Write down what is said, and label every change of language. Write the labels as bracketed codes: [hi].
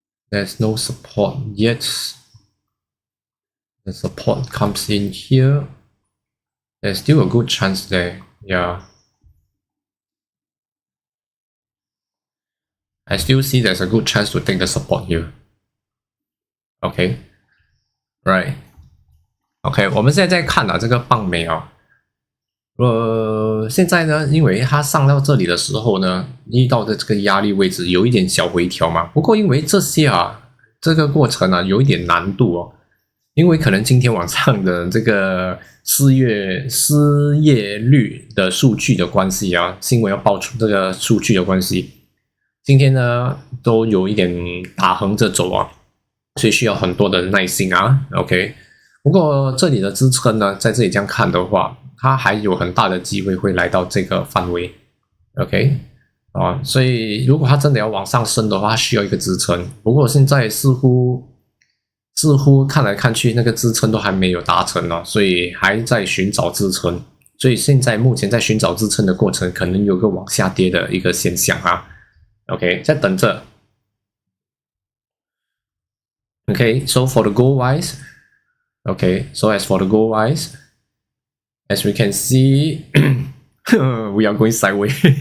[en] There's no support yet. The support comes in here. There's still a good chance there. Yeah, I still see there's a good chance to take the support here. Okay, right. [zh] OK， 我们现在在看这个棒美啊，现在呢，因为它上到这里的时候呢，遇到的这个压力位置有一点小回调嘛。不过因为这些这个过程有一点难度哦，因为可能今天晚上的这个失业率的数据的关系新闻要爆出这个数据的关系，今天呢都有一点打横着走所以需要很多的耐心OK。不过这里的支撑呢，在这里这样看的话，它还有很大的机会会来到这个范围 ，OK 所以如果它真的要往上升的话，它需要一个支撑。不过现在似乎看来看去，那个支撑都还没有达成所以还在寻找支撑。所以现在目前在寻找支撑的过程，可能有个往下跌的一个现象OK， 在等着。 [en] Okay, so for the gold wise. Okay, so as for the gold wise, as we can see, we are going sideways.